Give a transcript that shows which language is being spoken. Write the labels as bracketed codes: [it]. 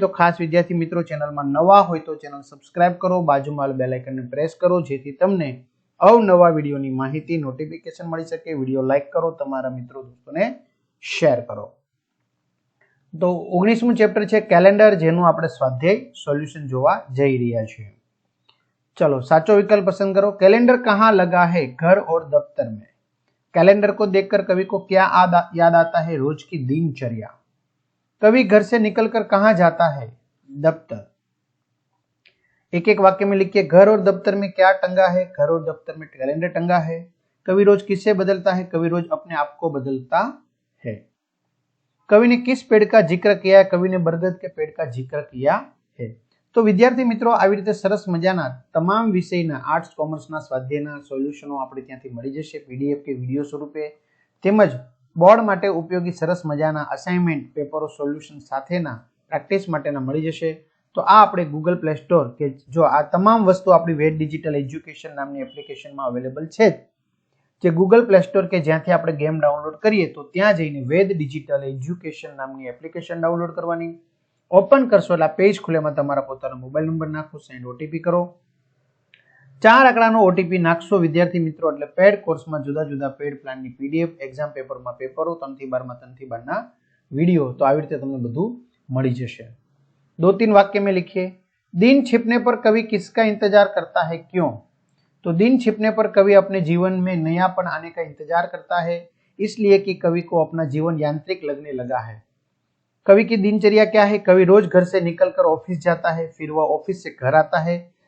[gu] તો ખાસ વિદ્યાર્થી મિત્રો, ચેનલમાં નવા હોય તો ચેનલ સબસ્ક્રાઇબ કરો, બાજુમાં બેલ આઇકનને પ્રેસ કરો જેથી તમને અવનવા વિડીયોની માહિતી નોટિફિકેશન મળી શકે। વિડીયો લાઈક કરો, તમારા મિત્રો દોસ્તોને શેર કરો। तो 19મું ચેપ્ટર છે કેલેન્ડર, જેનું આપણે સ્વાધ્યાય સોલ્યુશન જોવા જઈ રહ્યા છીએ। चलो साचो विकल्प पसंद करो। [hi] कैलेंडर कहाँ लगा है? घर और दफ्तर में। कैलेंडर को देखकर कवि को क्या याद आता है? रोज की दिनचर्या। कवि घर से निकलकर कहाँ जाता है? दफ्तर। एक एक वाक्य में लिखिए, घर और दफ्तर में क्या टंगा है? घर और दफ्तर में कैलेंडर टंगा है। कवि रोज किससे बदलता है? कवि रोज अपने आप को बदलता है। कवि ने किस पेड़ का जिक्र किया है? कवि ने बरगद के पेड़ का जिक्र किया है। तो विद्यार्थी मित्रों, [gu] આવી રીતે સરસ મજાના તમામ વિષયના આર્ટ્સ કોમર્સના સ્વાધ્યાયના સોલ્યુશનો આપણે ત્યાંથી મળી જશે પીડીએફ કે વિડીયો સ્વરૂપે, તેમજ બોર્ડ માટે ઉપયોગી સરસ મજાના અસાઇનમેન્ટ પેપરો સોલ્યુશન સાથેના પ્રેક્ટિસ માટેના મળી જશે। તો આ આપણે ગૂગલ પ્લે સ્ટોર કે જો આ તમામ વસ્તુ આપણી વેદ ડિજિટલ એજ્યુકેશન નામની એપ્લિકેશનમાં અવેલેબલ છે, જે ગૂગલ પ્લે સ્ટોર કે જ્યાંથી આપણે ગેમ ડાઉનલોડ કરીએ તો ત્યાં જઈને વેદ ડિજિટલ એજ્યુકેશન નામની એપ્લિકેશન ડાઉનલોડ કરવાની। ઓપન કરશો એટલે પેજ ખુલેમાં તમારા પોતાનો મોબાઈલ નંબર નાખો, સેન્ડ ઓટીપી કરો, 4 આંકડાનો ઓટીપી નાખશો વિદ્યાર્થી મિત્રો, એટલે પેડ કોર્સમાં જુદા જુદા પેડ પ્લાનની પીડીએફ, એક્ઝામ પેપરમાં પેપરો, 3 થી 12 માં 3 થી 12 ના વિડીયો, તો આવી રીતે તમને બધું મળી જશે। [hi] 2-3 वाक्य में लिखिए, दिन छिपने पर कवि किसका इंतजार करता है, क्यों? तो दिन छिपने पर कवि अपने जीवन में नयापन आने का इंतजार करता है, इसलिए कि कवि को अपना जीवन यांत्रिक लगने लगा है। कवि की दिनचर्या क्या है? कवि रोज घर से निकलकर ऑफिस जाता है, फिर वह ऑफिस से घर आता है।